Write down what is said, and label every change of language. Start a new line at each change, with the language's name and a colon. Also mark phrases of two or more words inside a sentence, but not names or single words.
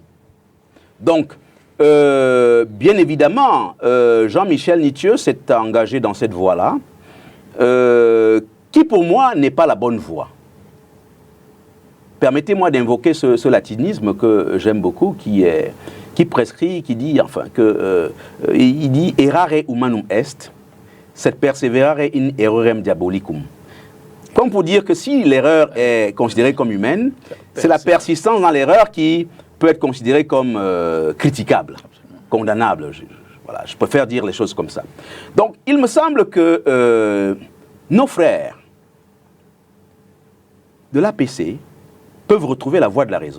French: Donc, bien évidemment, Jean-Michel Nitieux s'est engagé dans cette voie-là, qui pour moi n'est pas la bonne voie. Permettez-moi d'invoquer ce latinisme que j'aime beaucoup, qui prescrit, qui dit, enfin, il dit «
Latin: errare humanum est, sed perseverare in errorem diabolicum ».
French: Comme pour dire que si l'erreur est considérée comme humaine, c'est la persistance dans l'erreur qui peut être considérée comme critiquable, condamnable. Voilà, je préfère dire les choses comme ça. Donc, il me semble que nos frères de l'APC peuvent retrouver la voie de la raison.